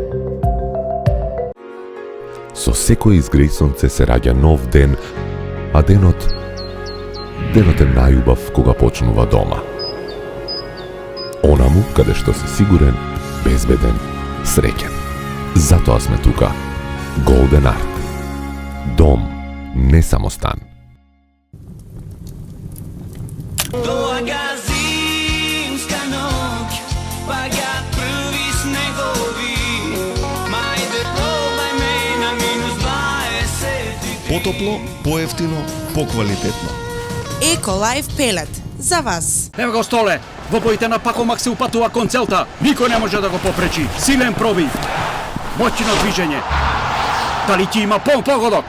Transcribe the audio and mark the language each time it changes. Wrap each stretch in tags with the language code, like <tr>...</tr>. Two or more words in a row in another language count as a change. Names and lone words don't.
<mk>Со секој изгреј сонце се раѓа нов ден, а денот е најубав кога почнува дома. Онаму каде што си сигурен, безбеден, среќен. Затоа сме тука. Golden Art. Дом, не само стан. Доаѓа зимска ноќ, паѓаат први снегови, мајде пробај ме на -20. Потопло, поевтино, поквалитетно. Еколайф пелет за вас. Ево го Столе, во боите на Пакомак се упатува кон целта. Никој не може да го попречи. Силен пробив. Моќно движење. Дали ти има погодок?</mk>